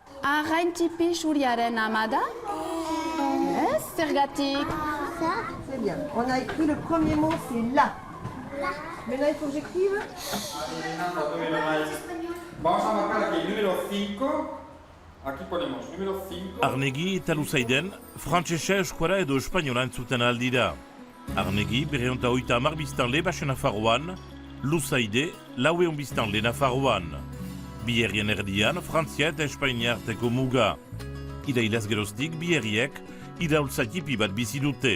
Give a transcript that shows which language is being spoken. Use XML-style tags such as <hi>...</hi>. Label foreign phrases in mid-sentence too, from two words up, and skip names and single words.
<eu>Arrain tipi xuriaren amada. Zergatik.</eu> <fr>C'est bien. On a écrit le premier mot, c'est là. Maintenant, il faut que j'écrive.</fr> <es>Vamos a marcar aquí el número 5. Aquí ponemos número 5.</es> <eu>Arnegi eta Luzaiden, frantsesa, euskara edo espainola entzuten aldira. Arnegi, 230 biztanle Baxe Nafarroan, Luzaide, 400 biztanle Nafarroan. Bi herrien erdian, Frantzia eta Espainia arteko muga. Irailaz geroztik, bi herriek, iraultza tipi bat bizi dute.</eu>